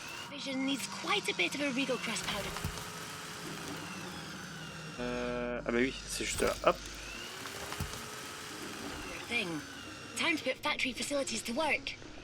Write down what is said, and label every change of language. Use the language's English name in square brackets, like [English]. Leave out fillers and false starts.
[English] Vision needs quite a bit of a Regal Crust powder. [French] Ah bah oui, c'est juste là, hop. [English] Thing. Time to put factory facilities to work.